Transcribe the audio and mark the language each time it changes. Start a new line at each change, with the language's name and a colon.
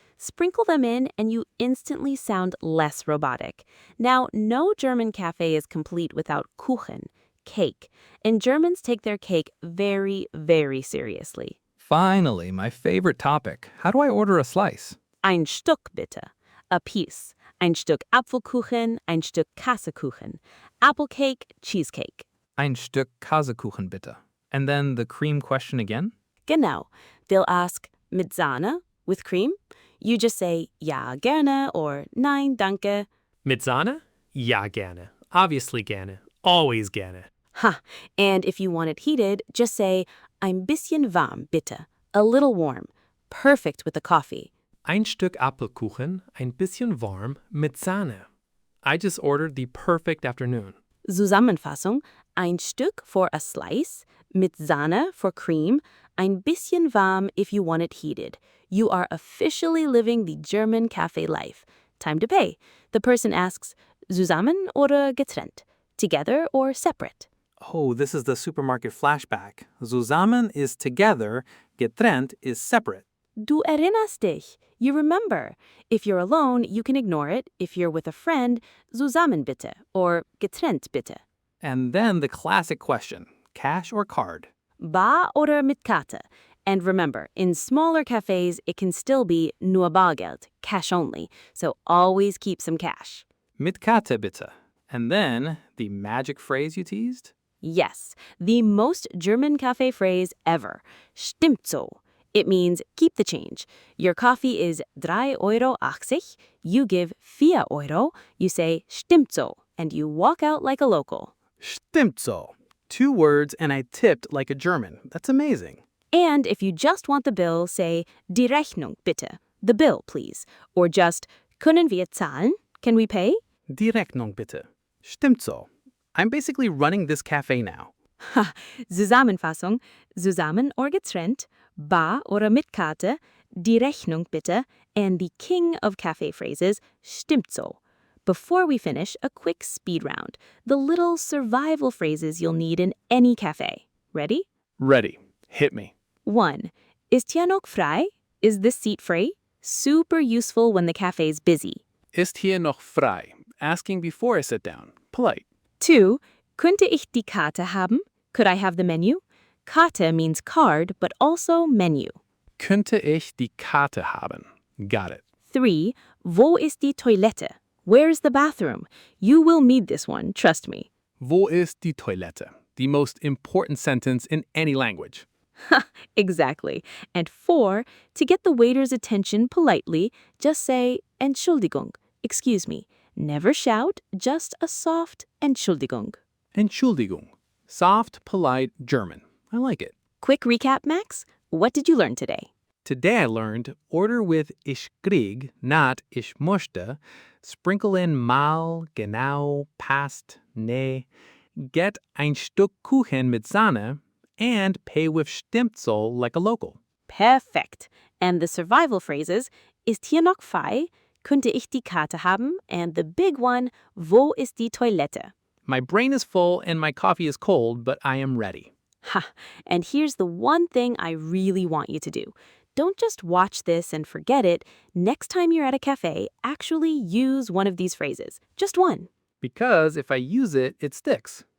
English: Sprinkle them in and you instantly sound less robotic. Now, no German cafe is complete without Kuchen, cake, and Germans take their cake very, very seriously. Finally, my favorite topic. How do I order a slice?
German: Ein Stück bitte.
English: A piece.
German: Ein Stück Apfelkuchen, ein Stück Käsekuchen.
English: Apple cake, cheesecake.
German: Ein Stück Käsekuchen, bitte.
English: And then the cream question again? Genau. They'll ask,
German: mit Sahne,
English: with cream? You just say,
German: ja, gerne,
English: or
German: nein, danke. Mit Sahne? Ja, gerne.
English: Obviously
German: gerne.
English: Always
German: gerne.
English: Ha! And if you want it heated, just say,
German: ein bisschen warm, bitte.
English: A little warm. Perfect with the coffee.
German: Ein Stück Apfelkuchen, ein bisschen warm, mit Sahne.
English: I just ordered the perfect afternoon. Zusammenfassung: ein Stück for a slice, mit Sahne for cream,
German: ein bisschen warm
English: if you want it heated. You are officially living the German cafe life. Time to pay. The person asks,
German: Zusammen oder getrennt?
English: Together or separate? Oh, this is the supermarket flashback. Zusammen is together, getrennt is separate.
German: Du erinnerst dich.
English: You remember. If you're alone, you can ignore it. If you're with a friend,
German: Zusammen bitte
English: or
German: getrennt bitte.
English: And then the classic question, cash or card?
German: Bar oder mit Karte?
English: And remember, in smaller cafes, it can still be
German: nur Bargeld,
English: cash only, so always keep some cash.
German: Mit Karte bitte.
English: And then the magic phrase you teased? Yes, the most German cafe phrase ever, Stimmt so. It means keep the change. Your coffee is 3,80 €, you give 4 €, you say Stimmt so, and you walk out like a local.
German: Stimmt so.
English: 2 words and I tipped like a German. That's amazing. And if you just want the bill, say
German: die Rechnung bitte,
English: the bill please, or just
German: können wir zahlen?
English: Can we pay?
German: Die Rechnung bitte. Stimmt so.
English: I'm basically running this cafe now.
German: Ha, Zusammenfassung, zusammen or getrennt, bar oder mit Karte, die Rechnung bitte, and
English: the king of cafe phrases,
German: stimmt so.
English: Before we finish, a quick speed round, the little survival phrases you'll need in any cafe. Ready? Ready. Hit me. 1.
German: Ist hier noch frei?
English: Is this seat free? Super useful when the cafe's busy.
German: Ist hier noch frei?
English: Asking before I sit down. Polite. 2.
German: Könnte ich die Karte haben?
English: Could I have the menu? Karte means card, but also menu.
German: Könnte ich die Karte haben?
English: Got it.
German: 3. Wo ist die Toilette?
English: Where's the bathroom? You will need this one, trust me.
German: Wo ist die Toilette?
English: The most important sentence in any language. Exactly. And 4. To get the waiter's attention politely, just say Entschuldigung, excuse me. Never shout, just a soft Entschuldigung. Entschuldigung. Soft, polite German. I like it. Quick recap, Max. What did you learn today? Today I learned order with
German: ich krieg,
English: not
German: ich möchte.
English: Sprinkle in mal, genau, passt, ne. Get
German: ein Stück Kuchen mit Sahne.
English: And pay with Stimmt so like a local. Perfect. And the survival phrases,
German: ist hier noch frei? Könnte ich die Karte haben?
English: And the big one,
German: wo ist die Toilette?
English: My brain is full and my coffee is cold, but I am ready. Ha! And here's the one thing I really want you to do. Don't just watch this and forget it. Next time you're at a cafe, actually use one of these phrases. Just one. Because if I use it, it sticks.